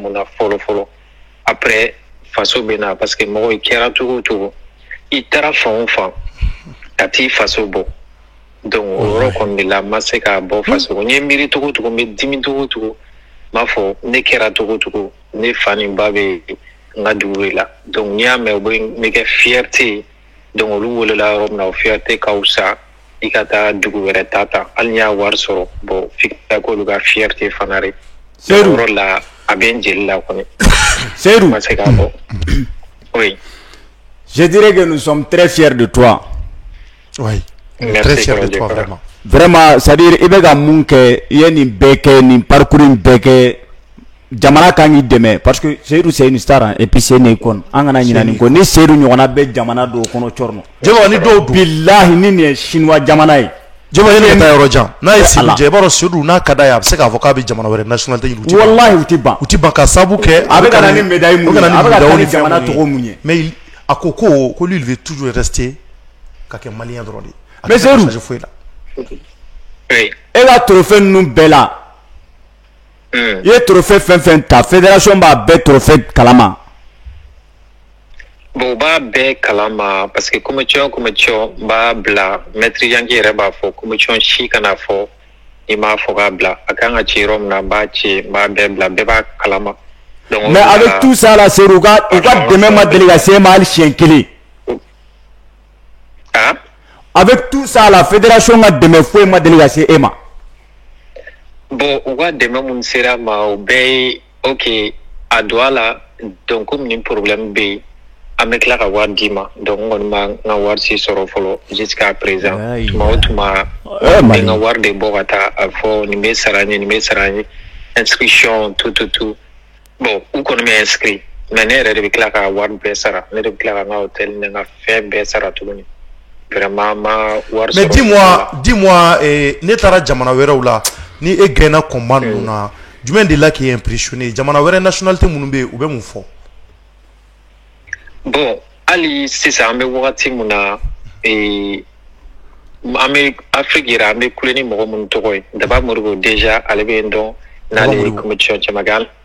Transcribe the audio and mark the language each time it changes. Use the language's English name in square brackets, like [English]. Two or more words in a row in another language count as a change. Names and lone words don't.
[Bambara] mun na fɔlɔ fɔlɔ après faso bɛ na parce que mɔgɔ i kɛra cogo o cogo i taara fan o fan ka t'i faso bɔ donc o yɔrɔ kɔni de la n ma se k'a bɔ faso n ye miiri cogo o cogo n bɛ dimi cogo o cogo n b'a fɔ ne kɛra cogo o cogo ne fa ni ba bɛ n ka dugu de la donc n'i y'a mɛn o bɛ kɛ fierté ye donc olu welela yɔrɔ min na o fierté ka wusa i ka taa dugu wɛrɛ ta hali n'i y'a wari sɔrɔ bon f'i ka k'olu ka fierté fana de Seydou yɔrɔ la a bɛ n jeli la kɔni Seydou n ma se k'a bɔ oui [French] je dirais que nous sommes très fiers de toi oui merci très fier de toi vraiment [Bambara] vraiment [French] c'est-à-dire [Bambara] i bɛ ka mun kɛ i ye nin bɛɛ kɛ nin parcours in bɛɛ kɛ jamana kan k'i dɛmɛ [French] parce que Seydou c'est une star et puis c'est une icône [Bambara] an kana ɲinɛ nin kɔ ni Seydou ɲɔgɔnna bɛ jamana dɔw kɔnɔ cɔrɔnɔ jɛba ni dɔw dun bilahi ni nin ye chinois jamana ye jɛba ye ne ka taa yɔrɔ jan n'a ye Seydou jɛ i b'a dɔn Seydou n'a ka d'a ye a bɛ se k'a fɔ k'a bɛ jamana wɛrɛ nationalité ɲini wallahi u ti ban ka sababu kɛ a bɛ ka na ni médaille mun ye a bɛ ka taa ni jamana tɔgɔ mun ye mais a ko [French] lui il veut toujours rester [Bambara] ka kɛ malien dɔrɔn de mais Seydou [French] oui [Bambara] e ka trophée ninnu bɛɛ la i ye trophée fɛn fɛn ta fédération b'a bɛɛ trophée kalama bon u b'a bɛɛ kalama parce que compétition n b'a bila maître Yanki yɛrɛ b'a fɔ compétition si kana fɔ i m'a fɔ k'a bila a kan ka ci yɔrɔ min na n b'a ci n b'a bɛɛ bila bɛɛ b'a kalama donc [French] mais avec tout ça là [Bambara] Seydou u ka dɛmɛ ma deli ka se e ma hali siɲɛ kelen [French] avec tout ça la fédération [Bambara] ka dɛmɛ foyi ma deli ka se e ma bon u ka dɛmɛ mun sera ma o bɛɛ ye ok a don a la donc komi ni problème bɛ yen an bɛ tila ka wari d'i ma donc n kɔni ma n ka wari si sɔrɔ fɔlɔ [French] jusqu'à présent [Bambara] tuma o tuma n bɛ n ka wari de bɔ ka taa a fɔ nin bɛ sara n ye nin bɛ sara n ye inscription tout bon u kɔni bɛ inscrit mais ne yɛrɛ de bɛ tila ka wari bɛɛ sara ne de bɛ tila ka n ka hôtel ni n ka fɛn bɛɛ sara tuguni vraiment ma wari sɔrɔ [French] mais dis-moi [Bambara] ne taara jamana wɛrɛw la ni e gɛnna combat ninnu na jumɛn de la k'i impressionné jamana wɛrɛ nationalité minnu bɛ yen u bɛ mun fɔ bon hali sisan an bɛ wagati min na an bɛ Afrique yɛrɛ an bɛ kule ni mɔgɔ minnu tɔgɔ ye Daba Moribo déjà ale bɛ yen dɔn n'ale ye compétition caman kɛ